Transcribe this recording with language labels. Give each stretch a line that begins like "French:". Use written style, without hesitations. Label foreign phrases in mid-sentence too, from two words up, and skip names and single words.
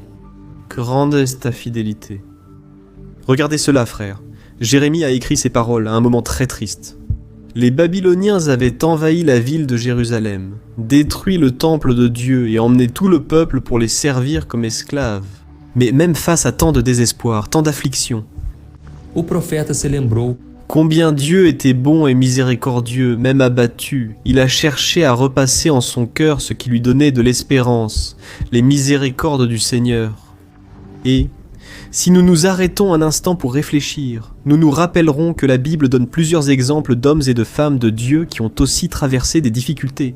French: Grande est ta fidélité. » Regardez cela, frère. Jérémie a écrit ces paroles à un moment très triste. Les Babyloniens avaient envahi la ville de Jérusalem, détruit le temple de Dieu et emmené tout le peuple pour les servir comme esclaves. Mais même face à tant de désespoir, tant d'affliction,
Portuguese: O profeta se lembrou
French: combien Dieu était bon et miséricordieux, même abattu. Il a cherché à repasser en son cœur ce qui lui donnait de l'espérance, les miséricordes du Seigneur. Et si nous nous arrêtons un instant pour réfléchir, nous nous rappellerons que la Bible donne plusieurs exemples d'hommes et de femmes de Dieu qui ont aussi traversé des difficultés.